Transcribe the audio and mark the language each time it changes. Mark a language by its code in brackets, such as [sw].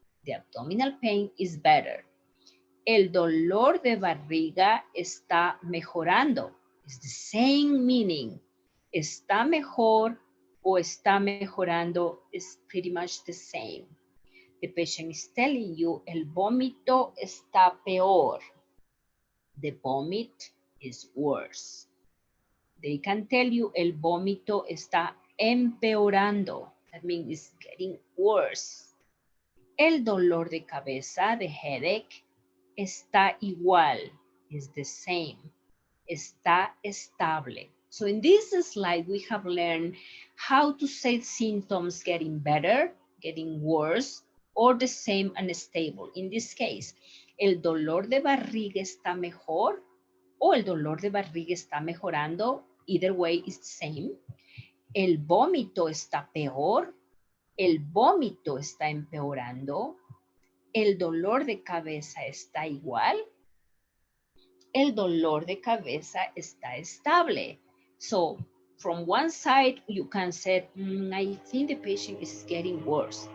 [en] The abdominal pain is better. [es] El dolor de barriga está mejorando. [en] It's the same meaning. [es] Está mejor o está mejorando [en] is pretty much the same. The patient is telling you, [es] el vómito está peor. [en] The vomit is worse. They can tell you, [es] el vómito está empeorando. [en] That means it's getting worse. [es] El dolor de cabeza, [en] the headache, [es] está igual, [en] is the same. [es] Está estable. [en] So in this slide, we have learned how to say symptoms getting better, getting worse, or the same and stable. In this case, [es] el dolor de barriga está mejor, o el dolor de barriga está mejorando. [en] Either way is the same. [es] El vómito está peor, el vómito está empeorando, el dolor de cabeza está igual, el dolor de cabeza está estable. [en] So from one side, you can say, I think the patient is getting worse.